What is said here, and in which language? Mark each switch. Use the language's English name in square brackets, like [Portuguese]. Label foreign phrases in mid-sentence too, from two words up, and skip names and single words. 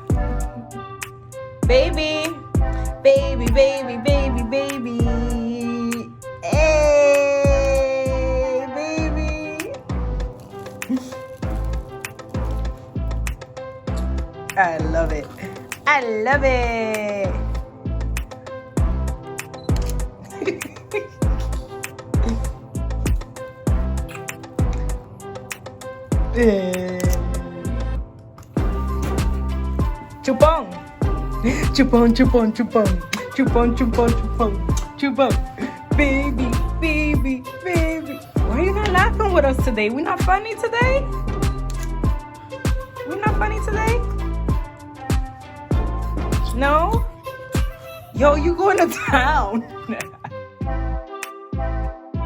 [English] Baby, baby, baby, baby, baby. Hey, baby. I love it. I love it. Chupong, chupong, chupong, chupong, chupong, chupong, chupong, chupong, baby, baby, baby. Why are you not laughing with us today? We're not funny today? We're not funny today? No? Yo, you going to town?